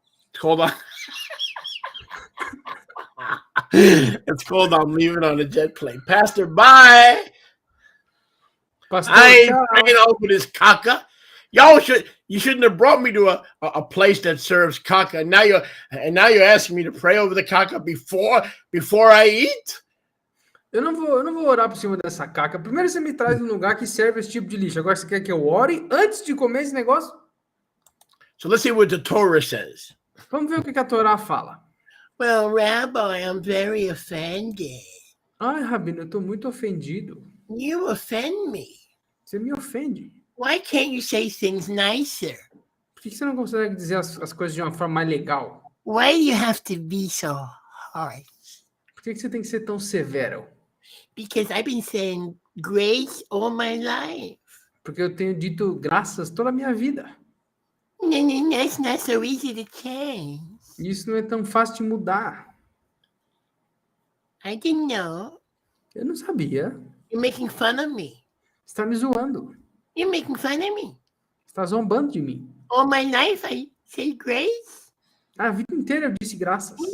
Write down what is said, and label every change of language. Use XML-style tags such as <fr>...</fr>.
<en>It's called It's called I'm Leaving on a Jet Plane. Pastor, bye. Pastor, I ain't praying over this caca. You shouldn't have brought me to a place that serves caca. Now you're asking me to pray over the caca before I eat?</en> <pt>Eu não vou orar por cima dessa caca. Primeiro você me traz num lugar que serve esse tipo de lixo. Agora você quer que eu ore antes de comer esse negócio?</pt> <en>So let's see what the Torah says.</en> <pt>Vamos ver o que a Torá fala.</pt> <en>Well, Rabbi, I'm very offended.</en> <pt>Ai, Rabino, eu estou muito ofendido.</pt> <en>You offend me.</en> <pt>Você me ofende.</pt> <en>Why can't you say things nicer?</en> <pt>Por que você não consegue dizer as coisas de uma forma mais legal?</pt> <en>Why do you have to be so harsh?</en> <pt>Por que você tem que ser tão severo?</pt> <en>Because I've been saying grace all my life.</en> <pt>Porque eu tenho dito graças toda a minha vida.</pt> <en>That's not so easy to change.</en> <pt>Isso não é tão fácil de mudar.</pt> <en>I didn't know.</en> <pt>Eu não sabia.</pt> <en>You're making fun of me.</en> <pt>Você está me zoando.</pt> <en>You're making fun of me.</en> <pt>Você está zombando de mim.</pt> <en>All my life I say grace.</en> <pt>A vida inteira eu disse graças.</pt>